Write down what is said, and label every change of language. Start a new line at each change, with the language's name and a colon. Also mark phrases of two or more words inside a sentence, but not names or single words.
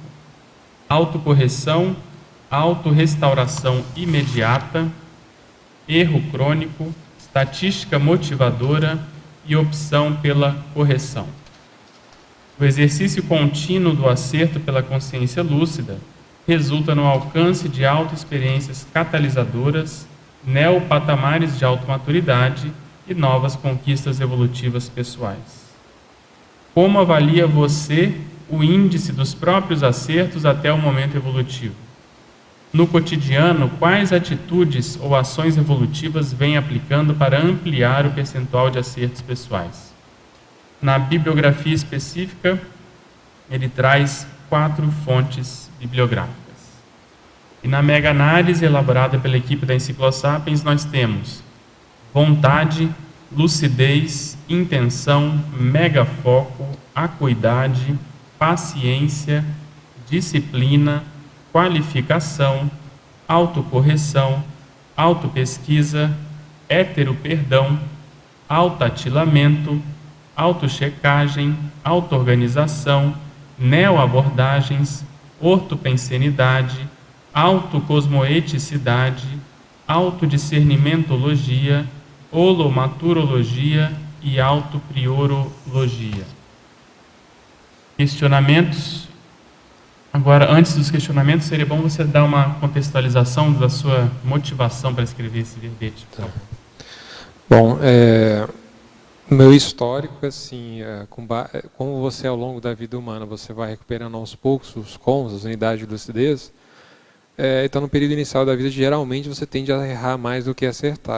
Portuguese: Autocorreção, autorrestauração imediata, erro crônico, estatística motivadora e opção pela correção. O exercício contínuo do acerto pela consciência lúcida resulta no alcance de autoexperiências catalisadoras, neopatamares de automaturidade e novas conquistas evolutivas pessoais. Como avalia você o índice dos próprios acertos até o momento evolutivo? No cotidiano, quais atitudes ou ações evolutivas vem aplicando para ampliar o percentual de acertos pessoais? Na bibliografia específica, ele traz 4 fontes bibliográficas. E na mega-análise elaborada pela equipe da Enciclosapiens, nós temos vontade, lucidez, intenção, megafoco, acuidade, paciência, disciplina, qualificação, autocorreção, autopesquisa, heteroperdão, autoatilamento, autochecagem, autoorganização, neoabordagens, ortopensenidade, autocosmoeticidade, autodiscernimentologia, holomaturologia e autopriorologia. Questionamentos? Agora, antes dos questionamentos, seria bom você dar uma contextualização da sua motivação para escrever esse verbete. Tá. Bom, meu histórico, assim, como você ao longo da vida humana, você vai recuperando aos poucos os cons, as unidades de lucidez, então no período inicial da vida, geralmente você tende a errar mais do que acertar.